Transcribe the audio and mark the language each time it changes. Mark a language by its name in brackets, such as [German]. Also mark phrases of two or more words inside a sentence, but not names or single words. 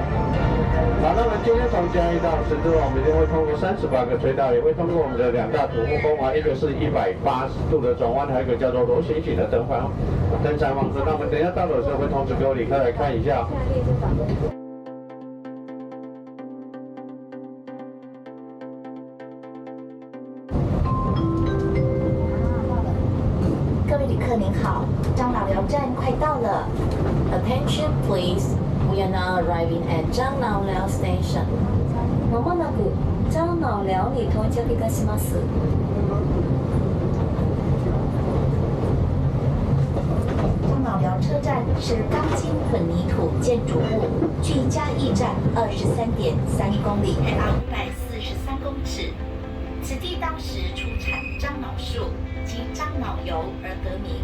[Chinese] 好，那么今天从嘉义到十字路，我们一定会通过38个隧道，也会通过我们的2大土木工环，一个是180度的转弯，还有一个叫做螺旋形的登山方式。那我们等一下到的时候会通知各位旅客来看一下。各位旅客您好，樟脑寮站快到了。 [English] Attention please, we are now arriving at 樟脑寮 station。 [Japanese] まもなく樟脑寮に到着いたします。 [Chinese] 樟脑寮车站是钢筋混凝土建筑物，距嘉义站23.31公里，海拔543公尺。此地当时出产樟脑树及樟脑油而得名。